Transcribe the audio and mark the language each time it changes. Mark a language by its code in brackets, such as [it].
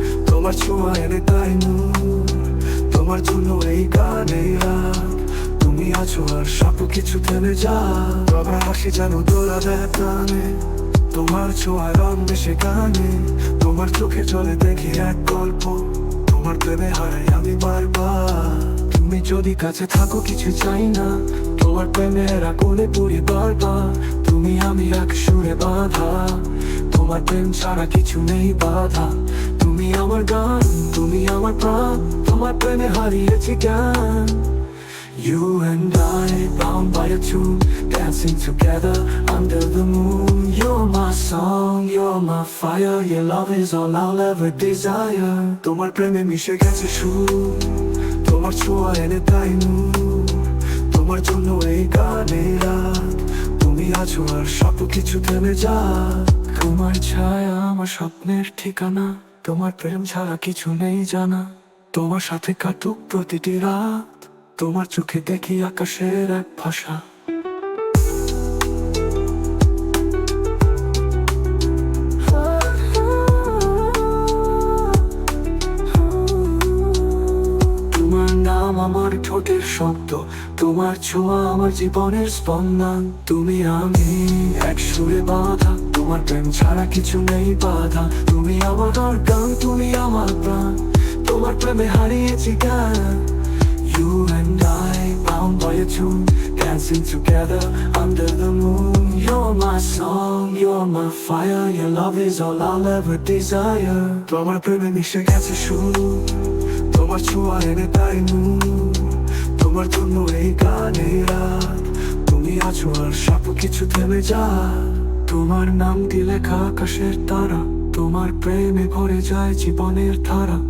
[bn] তোমার ছোঁয়া এনে দেয় নূর তোমার জন্য এই গান এই রাত তুমি আছো আর সব কিছু থেমে যাক তোমার হাসি যেন তোলা দেয় প্রাণে তোমার ছোঁয়া রং মিশে গানে তোমার চোখে জলে দেখি এক গল্প তোমার প্রেমে হারাই আমি বারবার তুমি যদি কাছে থাকো কিছু চাই না তোমার প্রেমের আগুনে পুড়ি বারবার, তুমি আমি এক সুরে বাঁধা, তোমার প্রেম ছাড়া কিছু নেই বাধা। তুমি আমার গান, তুমি আমার প্রাণ, তোমার প্রেমে হারিয়েছি জ্ঞান। [en] You and I, bound by a tune, dancing together under the moon. You're my song, you're my fire, your love is all I'll ever desire. [bn] তোমার প্রেমে মিশে গেছে সুর, তোমার ছোঁয়া এনে তাই নূর, তোমার জন্য এই গানের রাত। তুমি আছো আর সব কিছু থেমে যাক। তোমার ছায়া আমার স্বপ্নের ঠিকানা, তোমার প্রেম ছাড়া কিছু নেই জানা। তোমার সাথে কাটুক প্রতিটি রাত, তোমার চোখে দেখি আকাশের এক ভাষা। তোমার নাম আমার ঠোঁটের শব্দ, তোমার ছোঁয়া আমার জীবনের স্পন্দন। তুমি আমি এক সুরে বাঁধা, তোমার প্রেম ছাড়া কিছু নেই বাধা। তুমি আমার গান, তুমি আমার প্রাণ, তোমার প্রেমে হারিয়েছি জ্ঞান। [en] You and I, bound by a tune, dancing together under the moon. You're my song, you're my fire, your love is all I'll ever desire. [bn] তোমার প্রেমে মিশে গেছে সুর, তোমার ছোঁয়া এনে তাই নূর, তোমার জন্য এই গানের রাত। তুমি আছো আর সব কিছু থেমে যায়। তোমার নাম দিয়ে লেখা আকাশের তারা, তোমার প্রেমে ভরে যায় জীবনের ধারা।